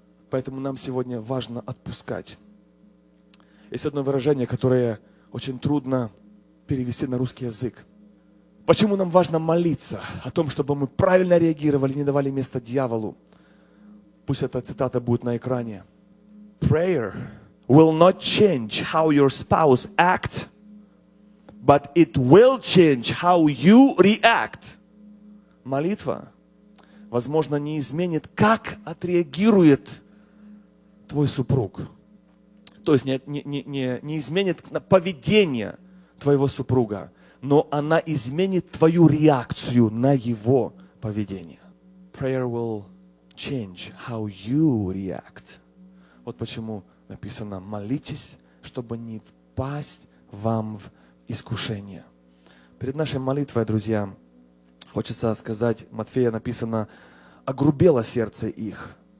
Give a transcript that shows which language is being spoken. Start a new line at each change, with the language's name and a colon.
Russian: Поэтому нам сегодня важно отпускать. Есть одно выражение, которое очень трудно перевести на русский язык. Почему нам важно молиться о том, чтобы мы правильно реагировали, не давали места дьяволу? Пусть эта цитата будет на экране.
English: Prayer will not change how your spouse act, but it will change how you react.
Russian: Молитва, возможно, не изменит, как отреагирует твой супруг. То есть не изменит поведение твоего супруга, но она изменит твою реакцию на его поведение.
English: Prayer will change how you react.
Russian: Вот почему написано, молитесь, чтобы не впасть вам в искушение. Перед нашей молитвой, друзья, хочется сказать, Матфея написано, огрубело сердце их.